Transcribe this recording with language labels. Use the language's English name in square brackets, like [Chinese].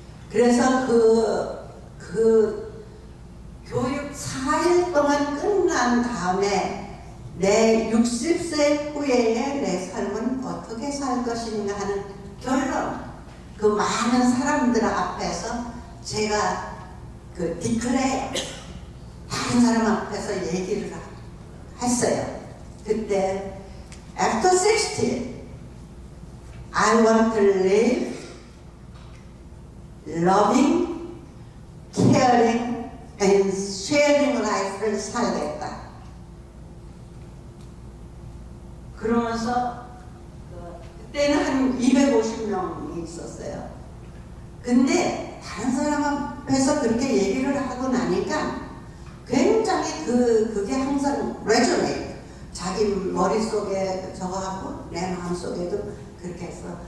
[Korean] 그래서 그 교육 4일 동안 끝난 다음에 내 60세 후에 내 삶은 어떻게 살 것인가 하는 결론. 그 많은 사람들 앞에서 제가 디클레어 다른 사람 앞에서 얘기를 했어요. 그때 [English] After 60, I want to live loving, caring, and sharing life를 [Korean] 살겠다. 그러면서 그때는 한 250명이 있었어요. 근데 다른 사람 앞에서 그렇게 얘기를 하고 나니까 굉장히 그게 항상 resonate. 자기 머릿속에 저거하고 내 마음속에도 그렇게 했어.